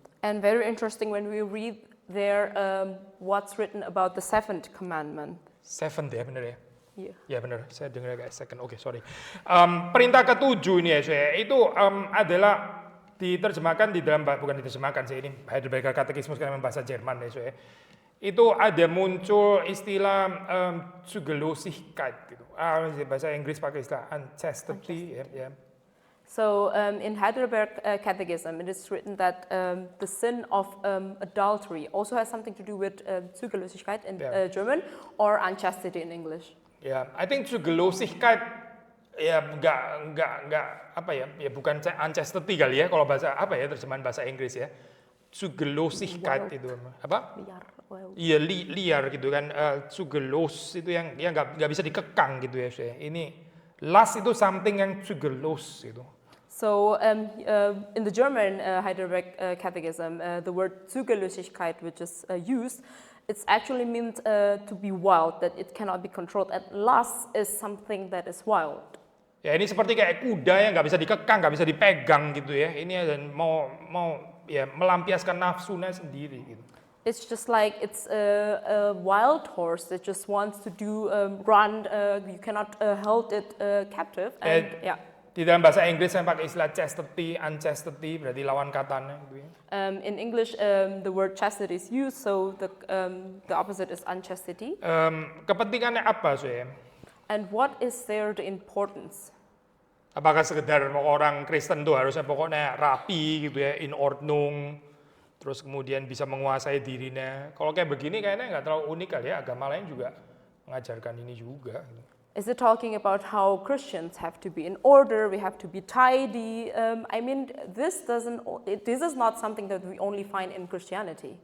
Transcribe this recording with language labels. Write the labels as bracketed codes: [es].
[en] And very interesting when we read there what's written about the 7th commandment. [id] 7 ya, benar ya? [en] Yeah. [id] Ya benar, saya dengar agak second. Oke, sorry. Perintah ke-7 ini ya, saya itu adalah diterjemahkan di dalam, bukan diterjemahkan sih, ini Heidelberger Catechismus karena bahasa Jerman ya, saya. Itu ada muncul istilah Zugelosigkeit gitu. Bahasa Inggris pakai istilah unchastity ya. [en] So in Heidelberg Catechism, it is written that the sin of adultery also has something to do with Zugelosigkeit in German or unchastity in English. [id] Ya, [en] I think [id] Zugelosigkeit ya enggak apa ya? Ya bukan unchastity kali ya kalau bahasa apa ya terjemahan bahasa Inggris ya. Zugelosigkeit itu apa? Liar. Well. Iya liar gitu kan. Zugelos itu yang nggak bisa dikekang gitu ya. Ini lust itu something yang zugelos gitu. [en] So in the German Heidelberg Catechism, the word Zugelosigkeit, which is used, it's actually meant to be wild, that it cannot be controlled. And lust is something that is wild. [id] Ya ini seperti kayak kuda yang nggak bisa dikekang, nggak bisa dipegang gitu ya. Ini dan mau ya melampiaskan nafsunya sendiri gitu. [en] It's just like it's a wild horse that just wants to run. You cannot hold it captive. And yeah. [id] Di dalam bahasa Inggris saya pakai istilah chastity, unchastity, berarti lawan katanya gitu ya. [en] In English, the word chastity is used, so the opposite is unchastity. [id] Kepentingannya apa sih? [en] And what is there the importance? [id] Apakah sekedar orang Kristen tuh harusnya pokoknya rapi gitu ya, [de] in ordnung, [id] terus kemudian bisa menguasai dirinya. Kalau kayak begini kayaknya nggak terlalu unik kali ya, agama lain juga mengajarkan ini juga. [en] Is it talking about how Christians have to be in order, we have to be tidy? I mean, this is not something that we only find in Christianity.